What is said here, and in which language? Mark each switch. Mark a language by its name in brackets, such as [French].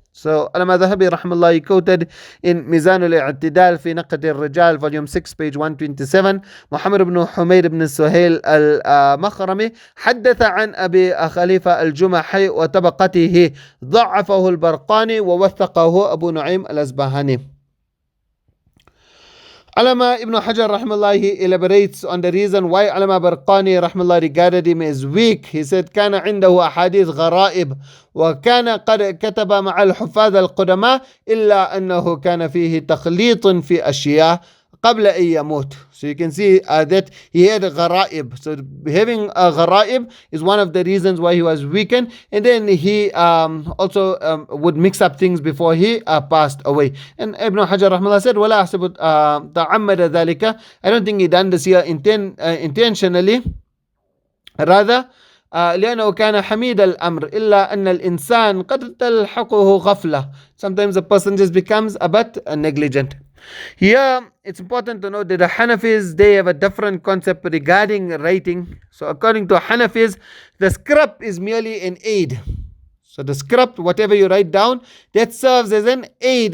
[English] So Alama Dhahabi rahimahullah, he quoted in Mizan al-I'tidal fi Naqd al-Rijal volume 6 page 127, Muhammad ibn Humayd ibn Suhail al-Makhrami [Arabic] حدث عن أبي خليفة الجمحي وطبقته ضعفه البرقاني ووثقه أبو نعيم الأصبهاني. [English] Alama Ibn Hajar rahimahullah, he elaborates on the reason why Alama Barqani rahimahullah regarded him as weak. He said [Arabic] كان عنده أحاديث غرائب وكان قد كتب مع الحفاظ القدماء إلا أنه كان فيه تخليط في أشياء قبل أن يموت. [English] So you can see that he had a gharaib. So having a gharaib is one of the reasons why he was weakened. And then he also would mix up things before he passed away. And Ibn Hajar rahimahullah said, [Arabic] ولا أحسب تعمد ذلك. [English] I don't think he done this here intentionally. Rather, [Arabic] لأنه كان حميد الأمر إلا أن الإنسان قد تلحقه غفلة. [English] Sometimes a person just becomes a bit negligent. Here, it's important to note that the Hanafis, they have a different concept regarding writing. So according to Hanafis, the script is merely an aid. So the script, whatever you write down, that serves as an aid.